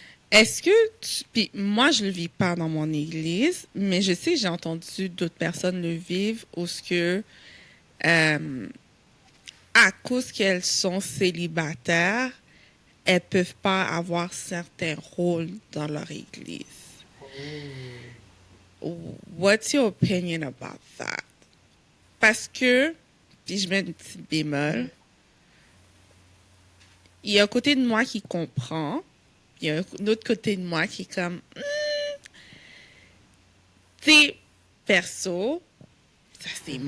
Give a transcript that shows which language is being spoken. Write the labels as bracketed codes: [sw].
[fr] Est-ce que puis moi je le vis pas dans mon église, mais je sais que j'ai entendu d'autres personnes le vivre où ce que euh, à cause qu'elles sont célibataires, elles peuvent pas avoir certains rôles dans leur église. Oh. [en] What's your opinion about that? [fr] Parce que, puis je mets une petite bémol, il y a un côté de moi qui comprend, il y a un autre côté de moi qui est comme, tu sais, perso, ça c'est